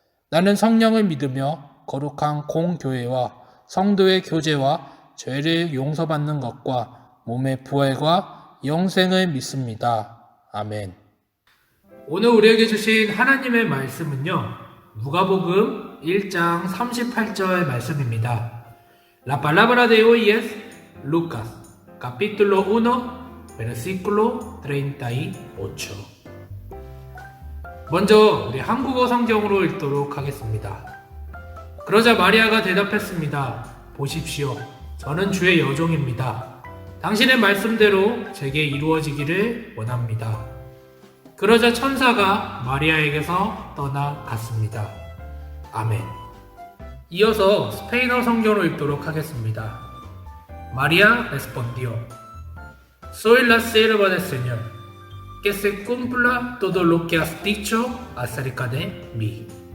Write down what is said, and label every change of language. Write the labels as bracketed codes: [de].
[ko] 나는 성령을 믿으며 거룩한 공교회와 성도의 교제와 죄를 용서받는 것과 몸의 부활과 영생을 믿습니다. 아멘. 오늘 우리에게 주신 하나님의 말씀은요, 누가복음 1장 38절 말씀입니다. [es] La palabra de hoy es Lucas, capítulo 1, versículo 38. [ko] 먼저 우리 한국어 성경으로 읽도록 하겠습니다. 그러자 마리아가 대답했습니다. 보십시오. 저는 주의 여종입니다. 당신의 말씀대로 제게 이루어지기를 원합니다. 그러자 천사가 마리아에게서 떠나갔습니다. 아멘. 이어서 스페인어 성경으로 읽도록 하겠습니다. [es] María respondió, Soy la sierva del Señor, que se cumpla todo lo que has dicho acerca de mí.